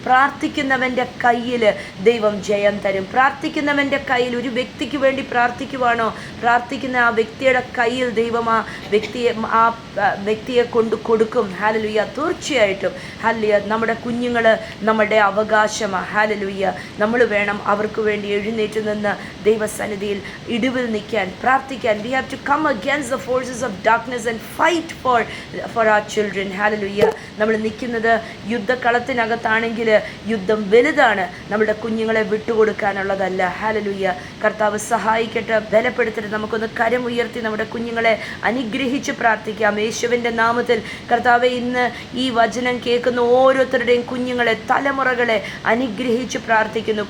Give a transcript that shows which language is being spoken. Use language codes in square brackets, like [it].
[ml] പ്രാർത്ഥിക്കുന്നവൻ്റെ കയ്യിൽ ദൈവം ജയം തരും. പ്രാർത്ഥിക്കുന്നവൻ്റെ കയ്യിൽ, ഒരു വ്യക്തിക്ക് വേണ്ടി പ്രാർത്ഥിക്കുവാണോ, പ്രാർത്ഥിക്കുന്ന ആ വ്യക്തിയുടെ കയ്യിൽ ദൈവം ആ വ്യക്തിയെ കൊണ്ട് കൊടുക്കും. ഹല്ലേലൂയ. തീർച്ചയായിട്ടും നമ്മുടെ കുഞ്ഞുങ്ങൾ നമ്മുടെ അവകാശമാണ്. ഹല്ലേലൂയ. നമ്മൾ വേണം അവർക്ക് വേണ്ടി എഴുന്നേറ്റ് നിന്ന് ദൈവസന്നിധിയിൽ ഇടിവിൽ നിൽക്കാൻ, പ്രാർത്ഥിക്കാൻ. [en] We have to come against the forces of darkness and fight for our children. [ml] Hallelujah. നമ്മൾ നിൽക്കുന്നത് യുദ്ധക്കളത്തിനകത്താണെങ്കിൽ യുദ്ധം വലുതാണ്, നമ്മുടെ കുഞ്ഞുങ്ങളെ വിട്ടുകൊടുക്കാനുള്ളതല്ല. ഹല്ലേലൂയ. കർത്താവ് സഹായിക്കട്ടെ, ബലപ്പെടുത്തട്ടെ. നമുക്കൊന്ന് കരം ഉയർത്തി നമ്മുടെ കുഞ്ഞുങ്ങളെ അനുഗ്രഹിച്ച് പ്രാർത്ഥിക്കാം. യേശുവിൻ്റെ നാമത്തിൽ കർത്താവെ, ഇന്ന് ഈ വചനം കേൾക്കുന്ന ഓരോരുത്തരുടെയും കുഞ്ഞുങ്ങളെ, തലമുറകളെ അനുഗ്രഹിച്ച് പ്രാർത്ഥിക്കുന്നു.